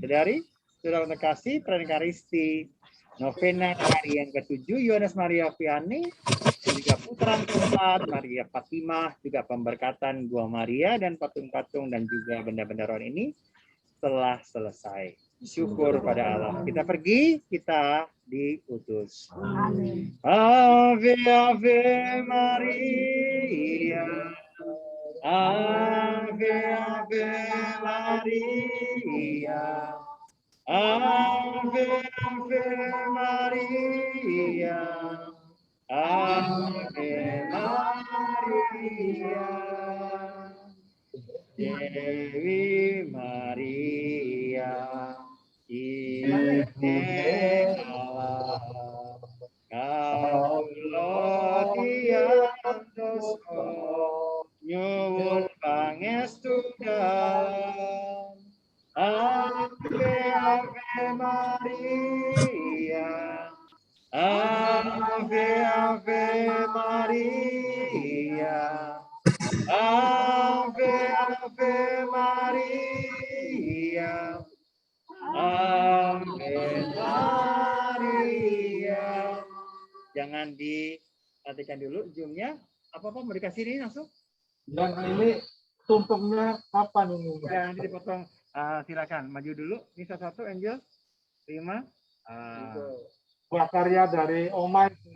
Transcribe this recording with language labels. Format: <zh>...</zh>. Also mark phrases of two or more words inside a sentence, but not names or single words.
<id>Saudari, sudah terkasih, Pranekaristi Novena hari yang ke-7 Yohanes Maria Vianney, juga putaran keempat Maria Fatimah, juga pemberkatan Gua Maria dan patung-patung dan juga benda-benda roh ini telah selesai. Syukur pada Allah. Kita pergi, kita diutus. Amin.</id> <la>Ave Ave Maria. Ave Ave Maria. Ave Ave Maria. Ave Maria.</la> <jv>Dewi Maria. Ibune Allah. Kaulo tiantos nyuwun pangestu dalem.</jv> <la>Ave Ave Maria. Ave Ave Maria. Ave Ave Maria. Ave Maria.</la> <id>Jangan dimatikan dulu zoom-nya. Apa-apa mau dikasih ini langsung? Yang ini tumpengnya kapan ini? Ya, nanti dipotong. Silakan maju dulu. Ini satu Angel. Terima. Prakarya dari Omai.</id>